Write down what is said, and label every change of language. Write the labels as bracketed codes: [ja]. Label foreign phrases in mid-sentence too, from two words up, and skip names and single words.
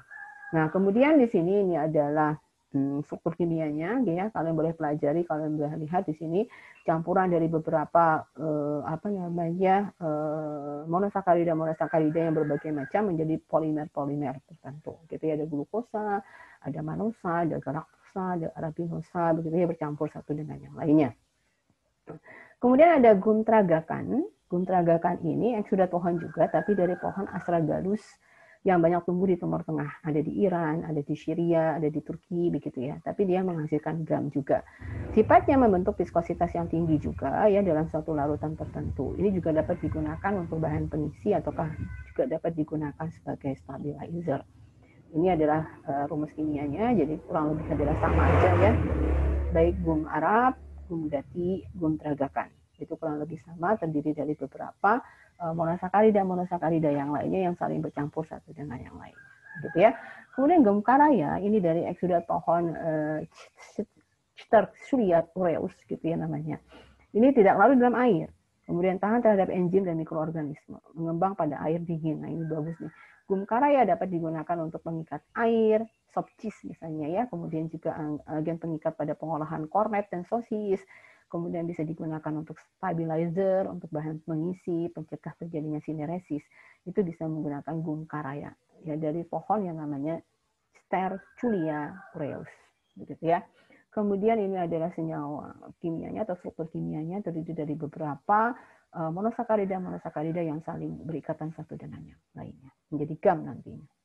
[id] Nah, kemudian di sini ini adalah struktur kimianya ya, kalian boleh pelajari, kalian boleh lihat di sini campuran dari beberapa monosakarida yang berbagai macam menjadi polimer-polimer tertentu. Gitu ya, ada glukosa, ada manosa, ada galaktosa, ada arabinosa, begitu ya, bercampur satu dengan yang lainnya. Kemudian ada gum tragakan. Gum tragakan ini eksudat pohon juga, tapi dari pohon Astragalus yang banyak tumbuh di Timur Tengah. Ada di Iran, ada di Syria, ada di Turki, begitu ya. Tapi dia menghasilkan gum juga. Sifatnya membentuk viskositas yang tinggi juga ya dalam suatu larutan tertentu. Ini juga dapat digunakan untuk bahan pengisi ataukah juga dapat digunakan sebagai stabilizer. Ini adalah rumus kimianya, jadi kurang lebih adalah sama aja ya. Baik gum Arab, gum gati, gum tragakan. Itu kurang lebih sama, terdiri dari beberapa monosakarida yang lainnya yang saling bercampur satu dengan yang lain, gitu ya. Kemudian gum karaya ini dari eksudat pohon Sterculia aureus gitu ya namanya. Ini tidak larut dalam air, kemudian tahan terhadap enzim dan mikroorganisme, mengembang pada air dingin. Nah, ini bagus nih. Gum karaya dapat digunakan untuk mengikat air, [en] sop cheese [id] misalnya ya, kemudian juga agen pengikat pada pengolahan kornet dan sosis. Kemudian bisa digunakan untuk stabilizer, untuk bahan pengisi, pencegah terjadinya sineresis. Itu bisa menggunakan gum karaya ya dari pohon yang namanya Sterculia aureus, begitu ya. Kemudian ini adalah senyawa kimianya atau struktur kimianya terdiri dari beberapa monosakarida yang saling berikatan satu dengan yang lainnya, menjadi gum nantinya.